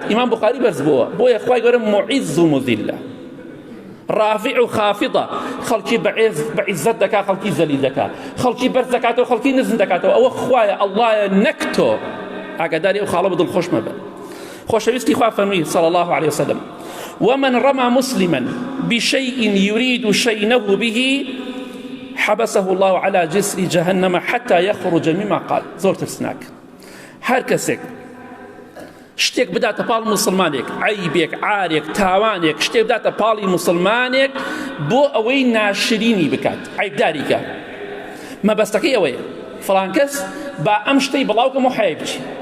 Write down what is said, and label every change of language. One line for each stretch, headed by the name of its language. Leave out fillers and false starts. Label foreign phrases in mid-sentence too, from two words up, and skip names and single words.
Central Kurdish: ئیمام بوخاری بەرز بووە، بۆیە خوای گەورە معیز و مذلە، رافع و خافضە، خەڵکی بەعیزەت دەکات، خەڵکی زەلیل دەکات، خەڵکی بەرز دەکاتەوە، خەڵکی نزم دەکاتەوە. ئەوە خوایە، ئەڵڵایە، نەک تۆ. ئاگاداری ئەو خاڵە بە دڵخۆش مەبە. خۆشەویستی خوا فەرمووی
Arabic: صلی الله علیه وسلم: ومن رمى مسلما بشيء يريد شينه به حبسه الله على جسر جهنم حتى يخرج مما قال.
Central Kurdish: زۆر ترسناک. هەر کەسێک شتێک بداتە پاڵ مسلمانێک، عیبێک، عارێک، تاوانێک، شتێک بداتە پاڵی مسلمانێک بۆ ئەوەی ناشرینی بکات، عیبداری کات، مەبەستەکەی ئەوەیە فڵان کەس با ئەم شتەی بڵاوکەم و حەیە بچی.